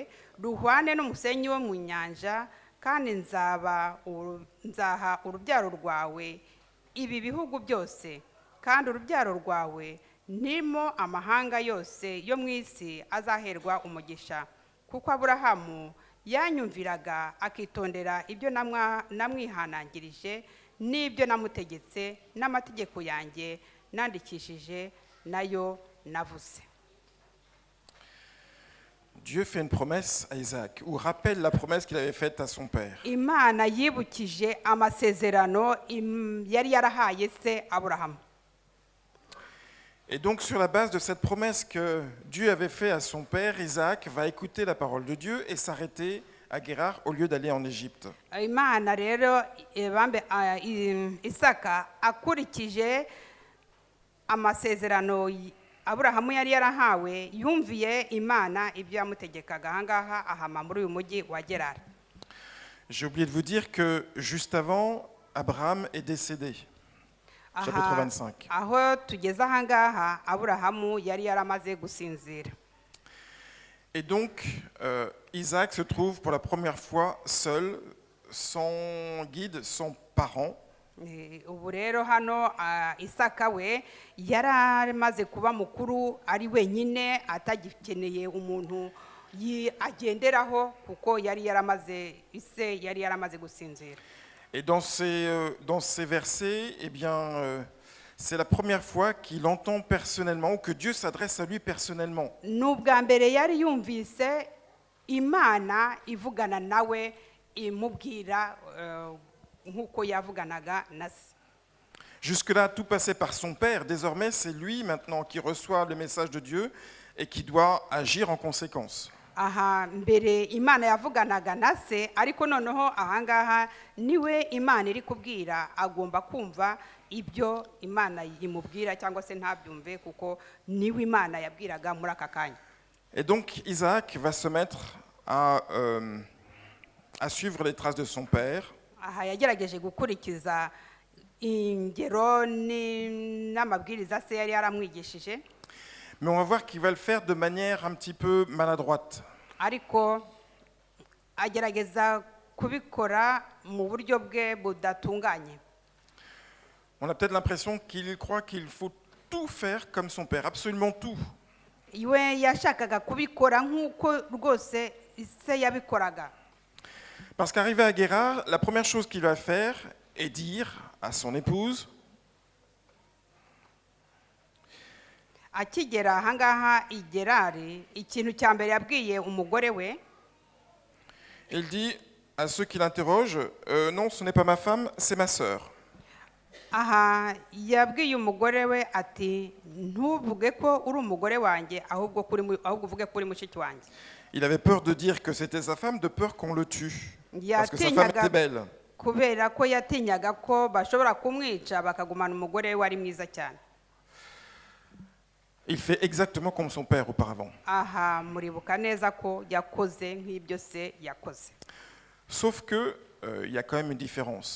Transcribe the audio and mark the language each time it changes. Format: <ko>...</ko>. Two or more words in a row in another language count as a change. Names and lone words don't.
<rw>ruhwane n'umusenyi wo mu nyanja, kandi nzaha urubyaro rwawe ibi bihugu byose, kandi urubyaro rwawe nimo amahanga yose yo mu isi azaherwa umugisha, kuko Aburahamu yanyumviraga akitondera ibyo namwihanangirije n'ibyo namutegetse n'amategeko yanjye nandikishije nayo navuze.</rw> <fr>Dieu fait une promesse à Isaac, ou rappelle la promesse qu'il avait faite à son père.</fr> <rw>Imana yibukije amasezerano yari yarahaye se Aburahamu.</rw> <fr>Et donc sur la base de cette promesse que Dieu avait faite à son père, Isaac va écouter la parole de Dieu et s'arrêter à Guérar au lieu d'aller en Égypte.</fr> <rw>Imana rero Isaka akurikije amasezerano Aburahamu yari yarahawe, yumviye Imana ibyo yamutegekaga ahangaha ahama muri uyu mujyi wa Gerari.</rw> <fr>J'ai oublié de vous dire que juste avant, Abraham est décédé. Chapitre 25.</fr> <rw>Aho tugeze ahangaha Aburahamu yari yaramaze gusinzira.</rw> <fr>Et donc, Isaac se trouve pour la première fois seul, sans guide, sans parent.</fr> <rw>Ubu rero hano Isaka we yaramaze kuba mukuru ari wenyine, atagikeneye umuntu agenderaho kuko yari yaramaze gusinzira.</rw> <fr>Et dans ces versets, eh bien, c'est la première fois qu'il entend personnellement, ou que Dieu s'adresse à lui personnellement.</fr> <rw>N'ubwa mbere yari yumvise Imana ivugana nawe imubwira nkuko yavuganaga na se.</rw> <fr>Jusque-là, tout passait par son père. Désormais, c'est lui maintenant qui reçoit le message de Dieu et qui doit agir en conséquence.</fr> <rw>aha mbere imana yavuganaga na se ariko noneho ahangaha niwe imana iri kubwira agomba kumva ibyo imana imubwira cyangwa se ntabyumve kuko niwe imana yabwiraga muri aka kanya.</rw> <fr>Et donc Isaac va se mettre à suivre les traces de son père.</fr> <rw>Aha yagerageje gukurikiza ingero n'amabwiriza se yari yaramwigishije.</rw> <fr>Mais on va voir qu'il va le faire de manière un petit peu maladroite.</fr> <rw>Ariko agerageza kubikora mu buryo bwe budatunganye.</rw> <fr>On a peut-être l'impression qu'il croit qu'il faut tout faire comme son père, absolument tout.</fr> <rw>Iwe yashakaga kubikora nk'uko rwose se yabikoraga.</rw> <fr>Parce qu'arrivé à Guérar, la première chose qu'il va faire est dire à son épouse,</fr> <rw>akigera ahangaha i Gerari, ikintu cya mbere yabwiye umugore we,</rw> <fr>il dit à ceux qui l'interrogent, non, ce n'est pas ma femme, c'est ma sœur.</fr> <rw>aha yabwiye umugore we ati ntuvuge ko uri umugore wanjye ahubwo uvuge ko uri mushiki wanjye.</rw> <fr>Il avait peur de dire que c'était sa femme, de peur qu'on le tue. Parce que sa femme était belle.</fr> <rw>Kubera ko yatinyaga ko bashobora kumwica bakagumana umugore we wari mwiza cyane.</rw> <fr>Il fait exactement comme son père auparavant.</fr> <rw>Aha muribuka neza ko yakoze nk'ibyo se yakoze.</rw> <fr>Sauf que il y a quand même une différence.</fr>